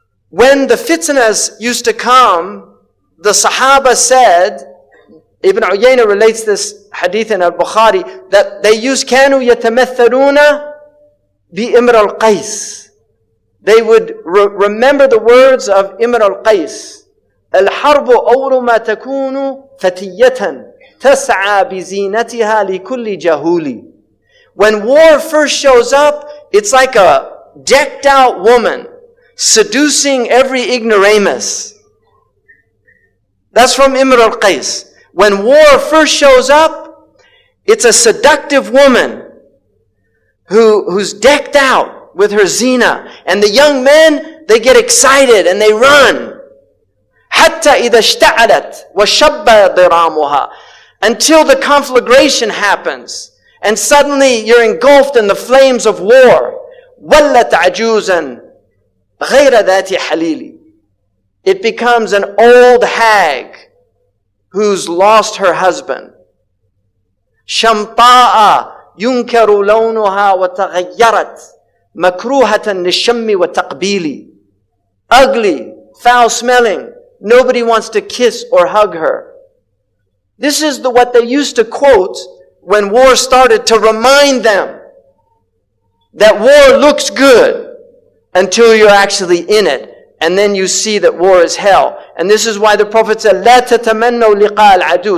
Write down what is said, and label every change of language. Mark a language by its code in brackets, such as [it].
[en] When the fitnas used to come, the Sahaba said, Ibn Uyayna relates this hadith in al-Bukhari, that they used [ar] كانوا يتمثلون بإمر القيس. [en] They would remember the words of Imr al-Qais. [ar] الحرب أول ما تكون فتية تسعى بزينتها لكل جهول. [en] When war first shows up, it's like a decked out woman seducing every ignoramus. That's from Imr al-Qais. When war first shows up, it's a seductive woman who's decked out with her zina. And the young men, they get excited and they run. [ar] حَتَّى إِذَا اشْتَعَلَتْ وَشَبَّ ضِرَامُهَا. [en] Until the conflagration happens. And suddenly you're engulfed in the flames of war. [ar] وَلَّتْ عَجُوزًا غَيْرَ ذَاتِ حَلِيلِ. [en] It becomes an old hag who's lost her husband. [ar] شمطاء ينكر لونها وتغيرت مكروهة للشم والتقبيل. [en] Ugly, foul smelling. Nobody wants to kiss or hug her. This is what they used to quote when war started, to remind them that war looks good until you're actually in it. And then you see that war is hell. And this is why the Prophet said, [ar] لا تتمنوا لقاء العدو.